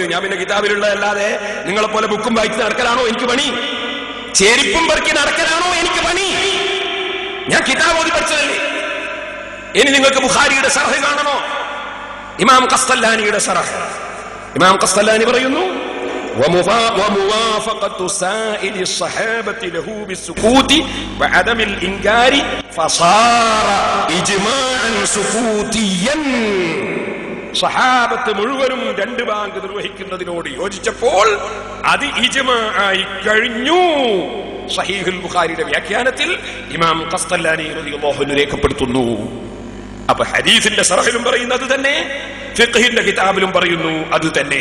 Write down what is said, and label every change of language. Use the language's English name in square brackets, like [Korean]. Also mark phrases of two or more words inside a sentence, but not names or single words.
[Malayalam] ഞാൻ പിന്നെ കിതാബിലുള്ളതല്ലാതെ നിങ്ങളെ പോലെ ബുക്കും വായിച്ച് നടക്കലാണോ എനിക്ക് പണി? ചെരിപ്പും പെറുക്കി നടക്കലാണോ എനിക്ക് പണി? ഞാൻ കിതാബ് ഓതി പഠിച്ചതല്ലേ. ഇനി നിങ്ങൾക്ക് ബുഖാരിയുടെ ശറഹ് കാണണോ? ഇമാം ഖസ്തല്ലാനിയുടെ ശറഹ്. ഇമാം ഖസ്തല്ലാനി പറയുന്നു, [Arabic] وموافقة سائر الصحابة له بالسكوت وعدم الإنكار فصار إجماعا سكوتيا. [Malayalam] സഹാബത്ത് മുഴുവനും 2 ബാങ്ക് നിർവഹിക്കുന്നതിനോട് യോജിച്ചപ്പോൾ അത് ഇജ്മാ ആയി കഴിഞ്ഞു. സഹീഹുൽ ബുഖാരിയുടെ വ്യാഖ്യാനത്തിൽ ഇമാം ഖസ്തല്ലാനി [Arabic] رضي الله عنه [Malayalam] രേഖപ്പെടുത്തുന്നു. അപ്പൊ ഹദീസിന്റെ ശറഹിലും പറയുന്നത് തന്നെ, ഫിഖ്ഹിന്റെ കിതാബിലും പറയുന്നു അത് തന്നെ.